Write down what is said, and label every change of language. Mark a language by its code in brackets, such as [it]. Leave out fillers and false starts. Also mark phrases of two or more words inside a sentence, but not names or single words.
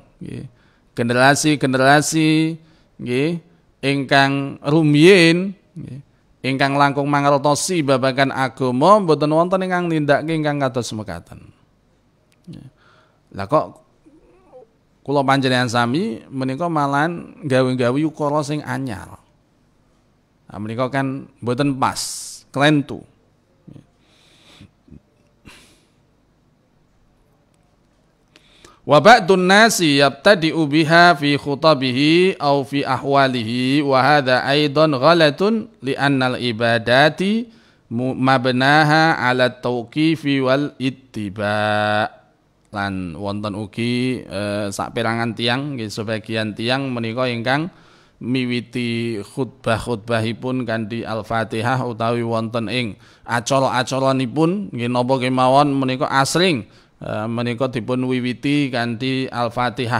[jv] Generasi-generasi nggih ingkang rumiyin nggih ingkang langkung mangertosi babagan agama mboten wonten ingkang nindakake ingkang kados mekaten. Lah kok kula panjenengan sami menika malahan gawe-gawe ukara sing anyar. Nah, menika kan mboten pas, klentu. [ar] وبعض الناس يبتدئ بها في خطبه أو في أحواله وهذا أيضا غلط لأن العبادة مبناها على التوقيف والاتباع'. [jv] Lan wonten ugi saperangan tiyang nggih sebagian tiyang menika ingkang miwiti khutbah-khutbahipun kanthi Al-Fatihah utawi wonten ing acara-acaranipun nggih napa kemawon menika asring menika dipun wiwiti kanthi Al-Fatihah.